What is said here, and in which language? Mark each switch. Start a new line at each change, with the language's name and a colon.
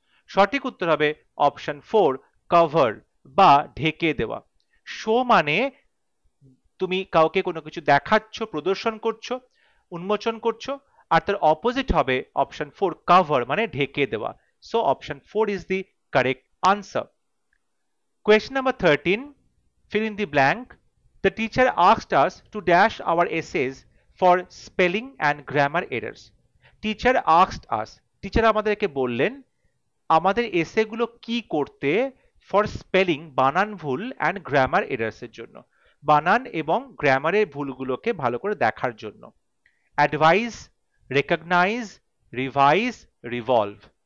Bangla: সঠিক উত্তর হবে অপশন 4 কভার বা ঢেকে দেওয়া। শো মানে তুমি কাউকে কোনো কিছু দেখাচ্ছ, প্রদর্শন করছো, উন্মোচন করছো, আর তার অপোজিট হবে অপশন 4 কভার মানে ঢেকে দেওয়া।
English: So option 4 is the correct answer. Question number 13, fill in the blank. The teacher asked us to dash our essays for spelling and grammar errors. Teacher asked us,
Bangla: teacher আমাদেরকে বললেন আমাদের এসেগুলো কি করতে, for spelling বানান ভুল, and grammar errors এর জন্য। বানান এবং গ্রামারের ভুলগুলোকে ভালো করে দেখার জন্য।
English: Advise, recognise, revise, revolve.